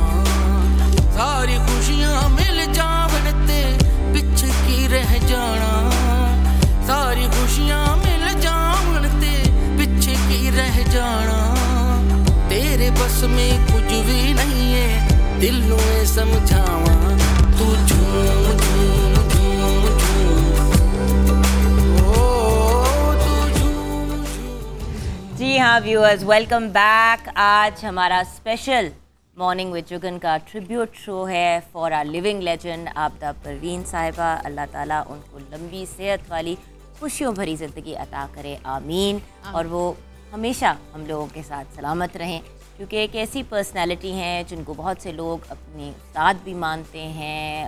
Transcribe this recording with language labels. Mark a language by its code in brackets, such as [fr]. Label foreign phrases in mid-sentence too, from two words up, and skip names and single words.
[pa] ساری خوشیاں مل جاون تے پچھے کی رہ جانا، ساری خوشیاں مل جاون تے پچھے کی رہ جانا، تیرے بس میں کچھ بھی نہیں ہے دل نوں سمجھاواں، تو جھوم جھوم جھوم جھوم. [ur] جی ہاں ویورز, [en] welcome back. [ur] آج ہمارا سپیشل مارننگ ود جگن کا [en] tribute show [ur] ہے [en] for our living legend [ur] عابدہ پروین صاحبہ. اللہ تعالیٰ ان کو لمبی صحت والی خوشیوں بھری زندگی عطا کرے، آمین. اور وہ ہمیشہ ہم لوگوں کے ساتھ سلامت رہیں، کیونکہ ایک ایسی پرسنیلٹی ہیں جن کو بہت سے لوگ اپنے استاد بھی مانتے ہیں.